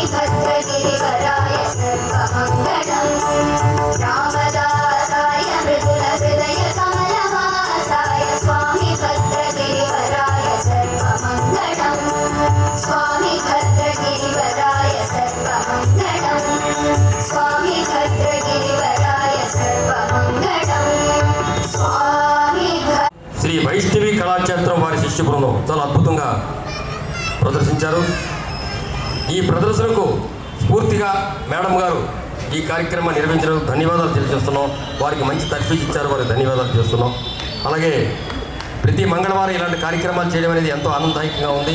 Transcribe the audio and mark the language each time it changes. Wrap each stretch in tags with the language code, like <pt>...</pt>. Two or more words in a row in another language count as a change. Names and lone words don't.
<sa>भद्रगिरिवराय सर्वमङ्गलम् रामदासाय मृदुलहृदय कमलवासाय स्वामी भद्रगिरिवराय सर्वमङ्गलम् स्वामी भद्रगिरिवराय सर्वमङ्गलम् स्वामी भद्रगिरिवराय सर्वमङ्गलम् स्वामी</sa> <te>శ్రీ వైష్ణవి కళాక్షేత్రం వారి శిష్య బృందం చాలా అద్భుతంగా ప్రదర్శించారు. ఈ ప్రదర్శనకు స్ఫూర్తిగా మేడం గారు ఈ కార్యక్రమాన్ని నిర్వహించడానికి ధన్యవాదాలు తెలియజేస్తున్నాం. వారికి మంచి తర్ఫీదు ఇచ్చారు, వారికి ధన్యవాదాలు చేస్తున్నాం. అలాగే ప్రతి మంగళవారం ఇలాంటి కార్యక్రమాలు చేయడం అనేది ఎంతో ఆనందదాయకంగా ఉంది.</te>